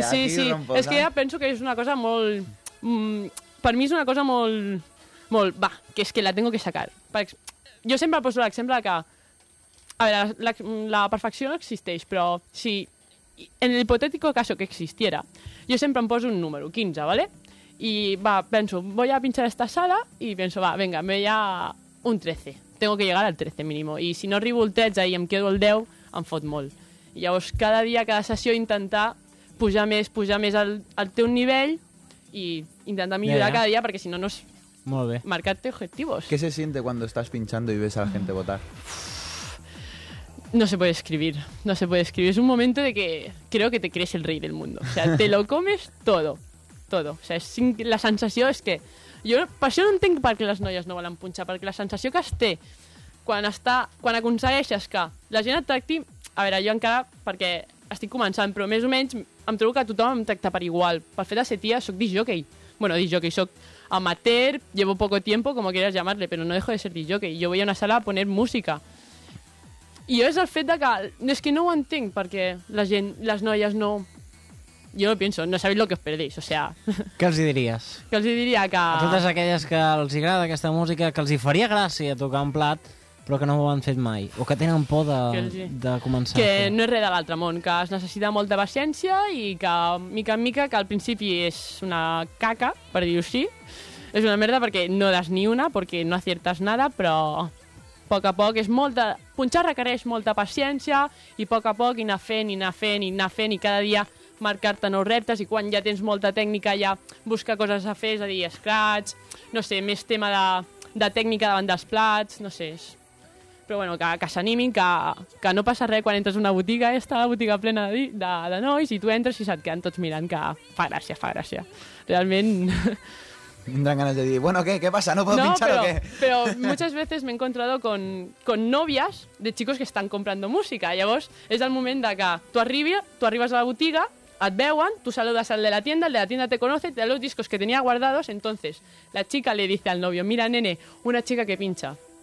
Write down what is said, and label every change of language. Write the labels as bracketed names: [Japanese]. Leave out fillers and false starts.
[Catalan] És que ja penso que és una cosa molt... per mi és una cosa molt... molt, va, que és [Spanish] que la tengo que sacar. [Catalan] Jo sempre poso l'exemple que... A veure, la perfecció no existeix, però si... [Spanish] En el hipotético caso que existiera, [Catalan] jo sempre em poso un número, 15, ¿vale? [Spanish] Y va, pienso, voy a pinchar esta sala y pienso, va, venga, me voy a un 13. Tengo que llegar al 13 mínimo. [Catalan] Y si no arribo el 13 y em quedo el 10, em fot molt. Y llavors, cada dia, cada sessió, intentar pujar més al teu nivell i intentar millorar cada dia, perquè si no, no és... Molt bé. [Spanish] Marcarte objetivos. ¿Qué se siente cuando estás pinchando y ves a la gente votar? No se puede escribir, no se puede escribir. Es un momento de que creo que te crees el rey del mundo. O sea, te lo comes todo. Todo. O sea, [Catalan] la sensació és que... Jo, per això no entenc per què les noies no volen punxar, perquè la sensació que es té quan aconsegueixes que la gent et tracti... A veure, jo encara, perquè estic començant, però més o menys em trobo que tothom em tracta per igual. Pel fet de ser tia, soc disjockey. [Spanish] Bueno, disjockey, [Catalan] soc amateur, [Spanish] llevo poco tiempo, como quieras llamarle, pero no dejo de ser disjockey. Jo voy a una sala a poner música. [Catalan] I jo és el fet de que... És que no ho entenc, perquè la gent, les noies no... Jo no penso, no sabeu lo que us perdeix, o sea... Què els diries? Que els diria que... A totes aquelles que els agrada aquesta música, que els hi faria gràcia tocar un plat, però que no ho han fet mai, o que tenen por de començar. Que no és res de l'altre món, que es necessita molta paciència i que, mica en mica, que al principi és una caca, per dir-ho així, és una merda perquè [Spanish] no das ni una, [Catalan] perquè [Spanish] no aciertes nada, [Catalan] però a poc a poc és molta... Punxar requereix molta paciència i a poc a poc anar fent i cada dia... marcar-te nous reptes i quan ja tens molta tècnica ja busca coses a fer, és a dir, scratch, no sé, més tema de tècnica davant dels plats, no sé, és Però bueno, que s'animin, que no passa res quan entres a una botiga, està la botiga plena de nois i tu entres i se't queden tots mirant, que fa gràcia, fa gràcia. Realment... Tindran ganes de dir, bueno, [Spanish] ¿qué pasa? ¿No puedo pinchar o qué? Pero muchas veces me he encontrado con novias de chicos que están comprando música. [Catalan] Llavors, és el moment de que tu arribes a la botiga, et veuen, tu saludes [Spanish] al de la tienda, el de la tienda te conoce, te da los discos que tenía guardados, entonces la chica le dice al novio, mira, nene, una chica que pincha.